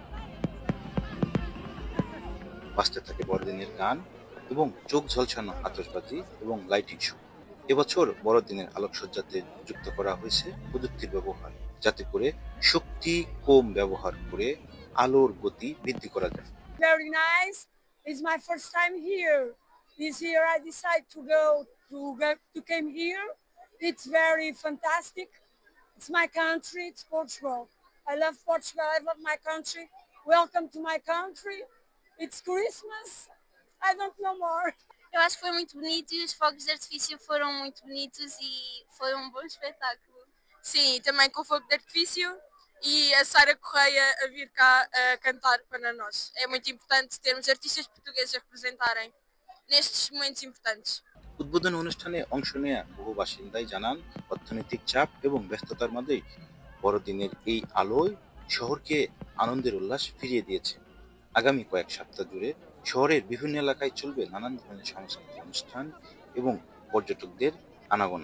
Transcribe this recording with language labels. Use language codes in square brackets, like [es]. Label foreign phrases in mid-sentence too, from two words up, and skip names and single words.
[bn] বাজতে থাকে বড়দিনের গান এবং চোখ ঝলসানো আতশবাজি এবং [en] lighting show. [bn] এবছর বড়দিনের আলোকসজ্জাতে যুক্ত করা হয়েছে প্রযুক্তির ব্যবহার, যাতে করে শক্তি কম ব্যবহার করে আলোর গতি বৃদ্ধি করা যায়। [en] Very nice. It's my first time here. This year I decided to came here. It's very fantastic. It's my country. It's Portugal. I love Portugal. I love my country. Welcome to my country. It's Christmas. I don't know more. [pt] Eu acho que foi muito bonito e os fogos de artifício foram muito bonitos e foi um bom espetáculo. Sim, também com o fogo de artifício e a Sara Correia a vir cá a cantar para nós. É muito importante termos artistas portugueses a representarem nestes momentos importantes. [bn] উদ্বোধন অনুষ্ঠানে অংশ নেয়া বহু বাসিন্দাই জানান, অর্থনৈতিক চাপ এবং ব্যস্ততার মাঝে বড়দিনের এই আলোয় শহরকে আনন্দের উল্লাস ফিরিয়ে দিয়েছে। আগামী কয়েক সপ্তাহ জুড়ে শহরের বিভিন্ন এলাকায় চলবে নানান ধরনের সাংস্কৃতিক অনুষ্ঠান এবং পর্যটকদের আনাগোনা।